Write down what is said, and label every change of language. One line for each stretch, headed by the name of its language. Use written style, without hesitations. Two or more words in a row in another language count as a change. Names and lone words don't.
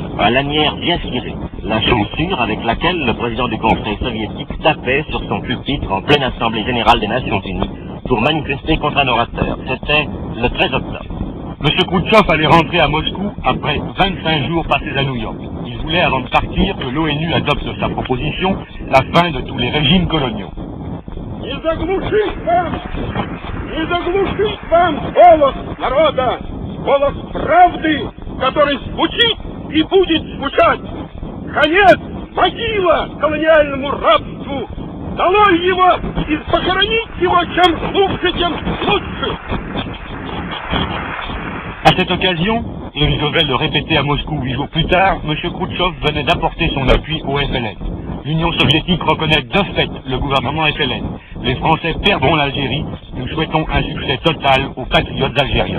French: lanière bien cirée, la chaussure avec laquelle le président du Conseil soviétique tapait sur son pupitre en pleine Assemblée générale des Nations Unies pour manifester contre un orateur. C'était le 13 octobre. M. Khrouchtchev allait rentrer à Moscou après 25 jours passés à New York. Il voulait, avant de partir, que l'ONU adopte sa proposition, la fin de tous les régimes coloniaux.
Russian: Не заглушить вам голос народа, голос правды, который звучит и будет звучать. Конец, могила колониальному рабству. Долой его и похоронить его, чем глубже, тем лучше.
French: À cette occasion, et je vais le répéter à Moscou 8 jours plus tard, M. Khrouchtchev venait d'apporter son appui au FLN. L'Union soviétique reconnaît de fait le gouvernement FLN. Les Français perdront l'Algérie. Nous souhaitons un succès total aux patriotes algériens.